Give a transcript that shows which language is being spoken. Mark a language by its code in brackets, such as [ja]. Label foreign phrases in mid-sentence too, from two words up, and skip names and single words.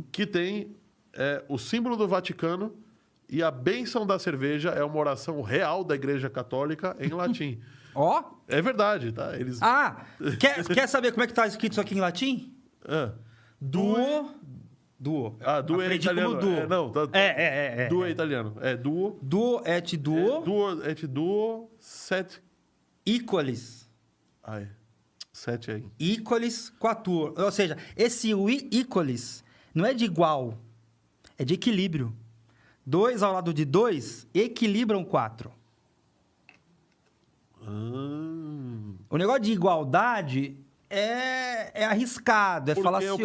[pt] Que tem o símbolo do Vaticano e a bênção da cerveja é uma oração real da Igreja Católica em latim. Ó. É verdade, tá? Eles... Quer saber como é que tá escrito isso aqui em latim? [la] Duo. [pt] Duo é italiano. Duo é italiano. [la] Duo. Duo et duo. Duo et duo, set. Equalis. [pt] Sete aí. [la] Equalis quatur. [pt] Ou seja, esse equalis não é de igual, é de equilíbrio. 2 ao lado de 2 equilibram 4. O negócio de igualdade é arriscado, é falacioso.